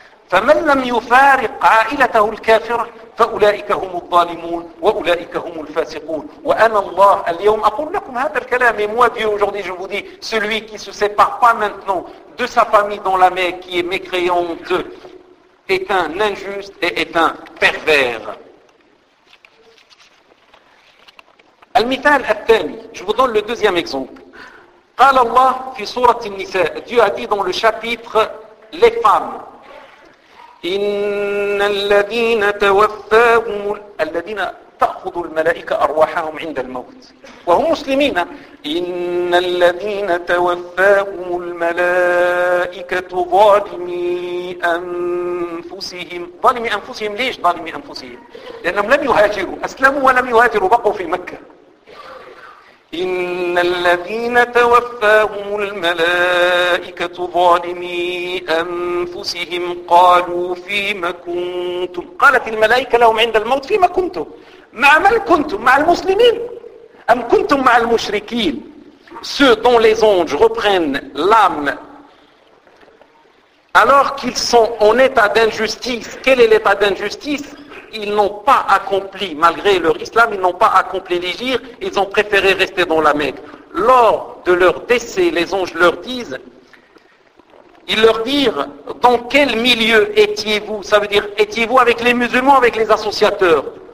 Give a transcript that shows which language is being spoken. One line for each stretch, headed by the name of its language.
Arabic: فمن لم يفارق عائلته الكافرة فأولئك هم الظالمون وأولئك هم الفاسقون وأنا الله اليوم أقول لكم هذا الكلام
French: et moi Dieu aujourd'hui je vous dis celui qui se sépare pas maintenant de sa famille dans la Mecque qui est mécréante est un injuste et est un pervers.
Arabic: المثال الثاني,
French: je vous donne le deuxième exemple.
Arabic: قال الله في سورة النساء,
French: Dieu a dit dans le chapitre les femmes.
Arabic: إن الذين توفاهم الذين تأخذ الملائكة أرواحهم عند الموت وهم مسلمين. إن الذين توفاهم الملائكة ظالمي أنفسهم. ظالمي أنفسهم, ليش ظالمي أنفسهم؟ لأنهم لم يهاجروا, أسلموا ولم يهاجروا, بقوا في مكة. إن الذين توفاهم الملائكة ظالمي أنفسهم قالوا فيما كنتم. قالت الملائكة لهم عند الموت فيما كنتم, مع من كنتم؟ مع المسلمين أم كنتم مع المشركين؟
French: ceux dont les anges reprennent l'âme alors qu'ils sont en état d'injustice. Quel est l'état d'injustice? Ils n'ont pas accompli, malgré leur islam, ils n'ont pas accompli l'égir, ils ont préféré rester dans la Mecque. Lors de leur décès, les anges leur disent, ils leur dirent, dans quel milieu étiez-vous? Ça veut dire, étiez-vous avec les musulmans, avec les associateurs?